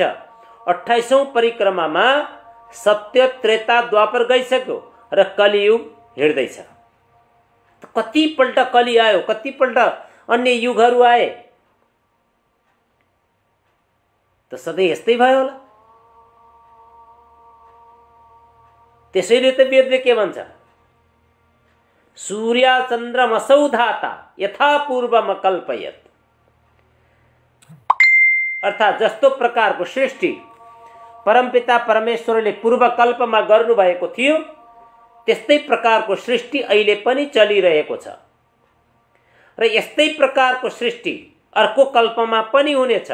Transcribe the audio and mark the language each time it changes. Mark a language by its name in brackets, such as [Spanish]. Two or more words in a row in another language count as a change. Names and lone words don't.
[Nepali] 28औं परिक्रमामा सत्य त्रेता द्वापर गइसक्यो र कलियुग हिँड्दैछ। कतिपल्ट कली आयो, कतिपल्ट अन्य युगहरू आए, त सधैँ यस्तै भयो होला। त्यसैले त वेदले के भन्छ? [Sanskrit] सूर्य चन्द्रमसौ धाता यथा पूर्वम कल्पयत्। [Nepali] अर्थात् जस्तो प्रकारको सृष्टि परमपिता परमेश्वरले पूर्वकल्पमा गर्नुभएको थियो त्यस्तै प्रकारको सृष्टि अहिले पनि चलिरहेको छ र यस्तै प्रकारको सृष्टि अर्को कल्पमा पनि हुनेछ।